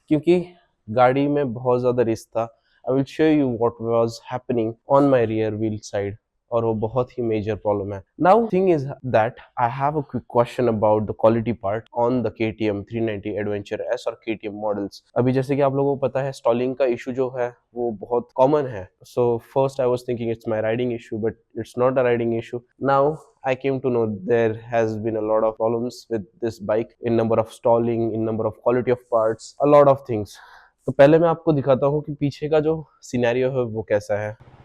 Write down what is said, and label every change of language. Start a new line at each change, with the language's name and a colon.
Hindi: क्योंकि गाड़ी में बहुत ज्यादा रिस्क था.
English: I will show you what was happening on my rear wheel side,
Hindi: और वो बहुत ही मेजर प्रॉब्लम है.
English: Now thing is that I have a quick question about the quality part on the KTM 390 adventure S और KTM models.
Hindi: अभी जैसे कि आप लोगों को पता है, स्टॉलिंग का इशू जो है वो बहुत कॉमन है.
English: So first I was thinking it's my riding issue, but it's not a riding issue. Now I came to know there has been a lot of problems with this bike in number of stalling, in number of quality of parts, a lot of things.
Hindi: तो पहले मैं आपको दिखाता हूँ कि पीछे का जो सिनेरियो है वो कैसा है.